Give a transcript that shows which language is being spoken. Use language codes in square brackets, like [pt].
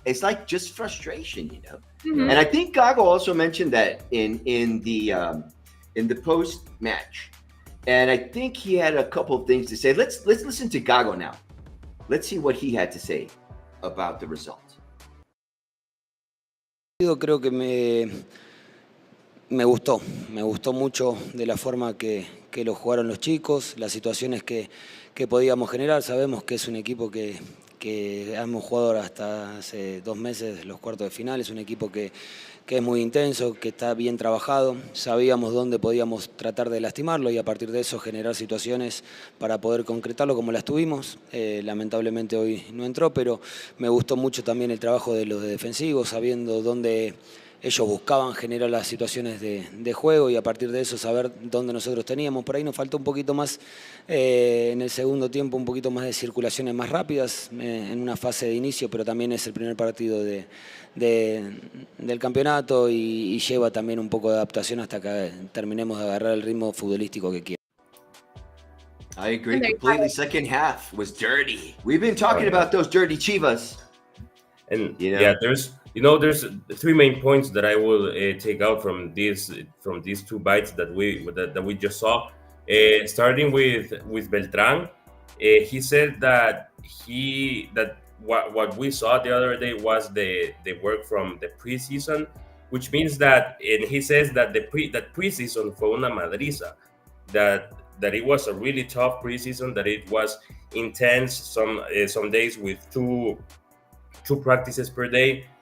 [en] It's like just frustration, you know. Mhm. And I think Gago also mentioned that in the post match. And I think he had a couple of things to say. Let's listen to Gago now. Let's see what he had to say about the result. [es] Creo que me gustó mucho de la forma que lo jugaron los chicos, las situaciones que podíamos generar. Sabemos que es un equipo que hemos jugado hasta hace 2 meses los cuartos de final, es un equipo que es muy intenso, que está bien trabajado. Sabíamos dónde podíamos tratar de lastimarlo y a partir de eso generar situaciones para poder concretarlo como las tuvimos. Lamentablemente hoy no entró, pero me gustó mucho también el trabajo de los defensivos, sabiendo dónde ellos buscaban generar las situaciones de juego y a partir de eso saber dónde nosotros teníamos. Por ahí nos faltó un poquito más en el segundo tiempo, un poquito más de circulaciones más rápidas en una fase de inicio, pero también es el primer partido del campeonato y lleva también un poco de adaptación hasta que terminemos de agarrar el ritmo futbolístico que quiera. [en] I agree completely. Second half was dirty. We've been talking about those dirty Chivas. And You know? yeah, there's 3 main points that I will take out from these 2 bites that we just saw. Starting with Beltran, he said that what we saw the other day was the work from the preseason, which means that, and he says that that preseason [es] fue una madriza, [en] that it was a really tough preseason, that it was intense, some days with two practices per day.